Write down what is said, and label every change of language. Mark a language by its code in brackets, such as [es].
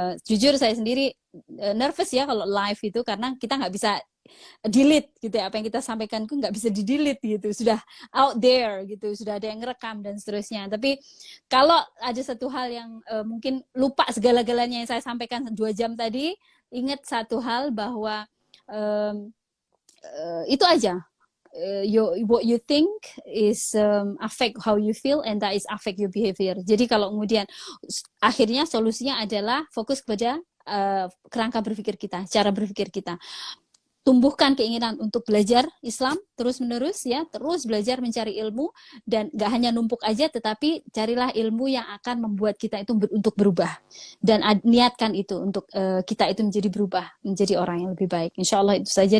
[id] Jujur saya sendiri nervous ya kalau live itu, karena kita nggak bisa delete gitu ya, apa yang kita sampaikan itu nggak bisa di delete gitu, sudah [en] out there [id] gitu, sudah ada yang ngerekam dan seterusnya. Tapi kalau ada satu hal yang mungkin lupa segala-galanya yang saya sampaikan 2 jam tadi, ingat satu hal bahwa itu aja. [en] What you think is affect how you feel, and that is affect your behavior. [id] Jadi kalau kemudian akhirnya solusinya adalah fokus kepada kerangka berpikir kita, cara berpikir kita. tumbuhkan keinginan untuk belajar Islam terus-menerus ya, terus belajar mencari ilmu, dan gak hanya numpuk aja, tetapi carilah ilmu yang akan membuat kita itu untuk berubah, dan niatkan itu untuk kita itu menjadi berubah, menjadi orang yang lebih baik. Insya Allah itu saja.